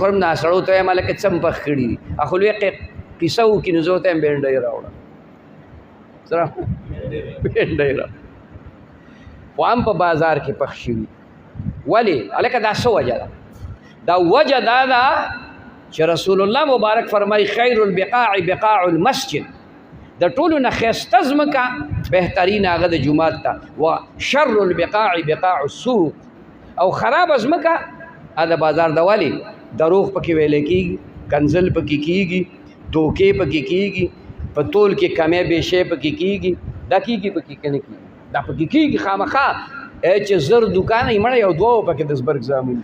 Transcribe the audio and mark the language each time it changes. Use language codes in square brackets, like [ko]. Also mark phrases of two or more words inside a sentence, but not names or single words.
[ps] خورم نه سړو ته وایم هلکه څه م پخ کړي دي اخو لوی قصه وکړي نو زه ورته وایم بینډۍ راوړه سره بینډۍ راوړه خو هم په بازار کې پخ شوي ولې هلکه دا څه وجه ده دا وجه دا ده چې رسول الله مبارک فرمایي [ar] خیر البقاع بقاع المسجد [ps] د ټولو نه ښایسته ځمکه بهترین هغه د جومات ته و [ar] شر البقاع بقاع السوق [ps] او خراب ځمکه د بازار د ولې دروغ پکې ویلی کېږي کنزل پکې کېږي دوکې پکې کېږي په تول کې [ur] کمی بیشی [ps] پکې کېږي دا کېږي پکې که نه کېږي دا پکې کېږي خامخا چې زر دوکانه یې مړه یو دوه پکې د زبرګ زامن